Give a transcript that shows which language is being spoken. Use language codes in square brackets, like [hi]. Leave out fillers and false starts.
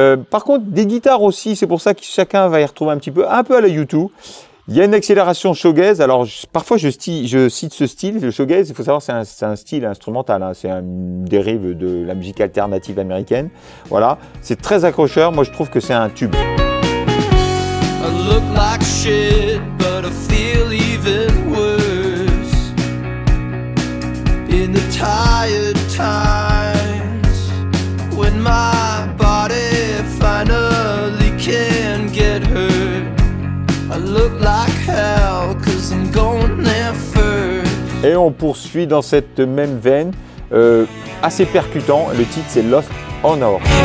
[fr] Par contre, des guitares aussi, c'est pour ça que chacun va y retrouver un peu à la U2. Il y a une accélération shoegaze. Alors, parfois, je cite ce style. Le shoegaze, il faut savoir, c'est un style instrumental. Hein. C'est une dérive de la musique alternative américaine. Voilà. C'est très accrocheur. Moi, je trouve que c'est un tube. [en] I look like shit, but I feel even worse. In the tired times, when my body finally can get hurt. I look like hell, 'cause I'm going there first. [fr] Et on poursuit dans cette même veine, assez percutant. Le titre, c'est Lost Honor.